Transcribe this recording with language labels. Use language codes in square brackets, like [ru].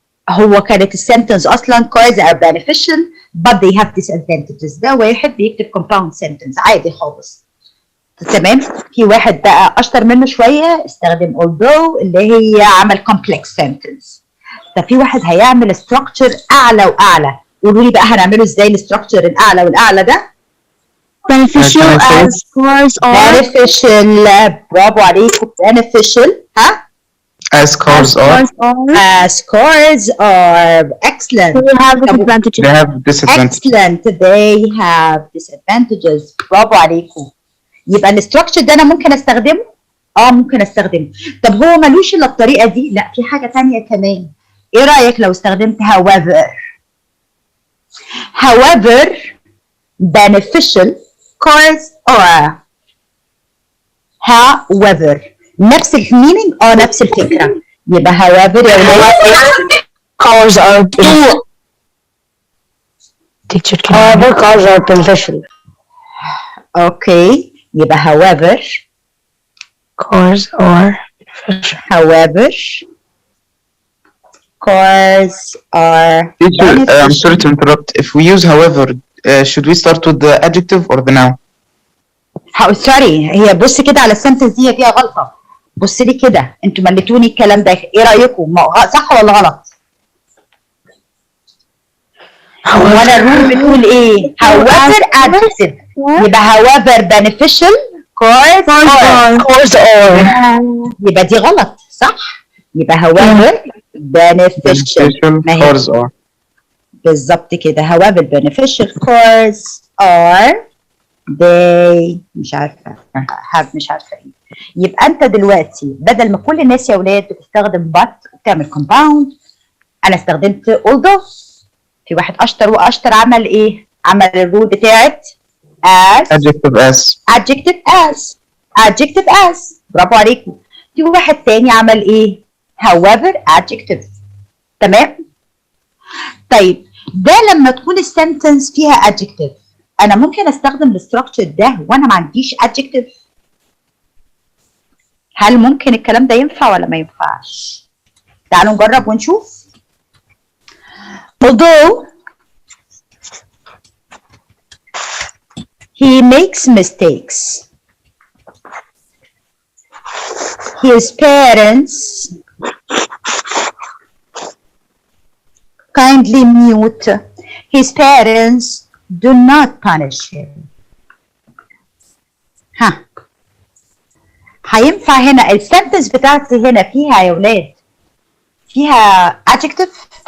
[ar] هو كانت السنتنس اصلا [en] cars are beneficial but they have disadvantages. [ar] ده واحد بيكتب compound sentence عادي خالص. تمام. في واحد بقى اشطر منه شويه استخدم although اللي هي عمل complex sentence. طب في واحد هيعمل structure اعلى واعلى. قولوا لي بقى هنعمله ازاي الستراكشر الاعلى والاعلى ده؟ [en] Beneficial as cars are. [ar] beneficial. برافو عليكم. beneficial. ها؟ [en] as cars are. as cars are. excellent. They have disadvantages. They have disadvantages. excellent. they have disadvantages. [ar] برافو عليكم. يبقى الاستراكشر ده انا ممكن استخدمه؟ ممكن استخدمه. طب هو ملوش الا الطريقه دي؟ لا، في حاجه ثانيه كمان. ايه رايك لو استخدمت however؟ [en] however beneficial cars are. [ar] however نفس المينينج نفس الفكره. يبقى however يا ولاد [en] Cars are beneficial. Teacher, however, cars are beneficial. Okay يبقى however Cars are beneficial. however cars are Teacher, I'm beneficial. sorry to interrupt. If we use however, should we start with the adjective or the noun? [ar] سوري، هي بص كده على السنتنس دي فيها غلطه. بص لي كده، انتوا مليتوني الكلام ده. ايه رايكم؟ صح ولا غلط؟ هو انا الرول بتقول ايه؟ however adjective. يبقى [en] however beneficial cars are. [ar] يبقى دي غلط صح؟ يبقى [en] however beneficial. cars are. [ar] بالظبط كده. [en] however beneficial cars are they [ar] مش عارفه [en] have [ar] مش عارفه ايه. يبقى انت دلوقتي بدل ما كل الناس يا ولاد بتستخدم but وبتعمل compound، انا استخدمت although. في واحد اشطر واشطر عمل ايه؟ عمل الرول بتاعت [en] as adjective as. adjective as adjective as. [ar] برافو عليكم. في واحد تاني عمل ايه؟ however adjective. تمام؟ طيب ده لما تكون السنتنس فيها adjective انا ممكن استخدم الاستراكشر ده وانا ما عنديش adjective. هل ممكن الكلام ده ينفع ولا ما ينفعش؟ تعالوا نجرب ونشوف. [en] although he makes mistakes, his parents kindly mute. His parents do not punish him. [ar] ها هينفع هنا السنتنس بتاعتي هنا فيها يا ولاد فيها adjective؟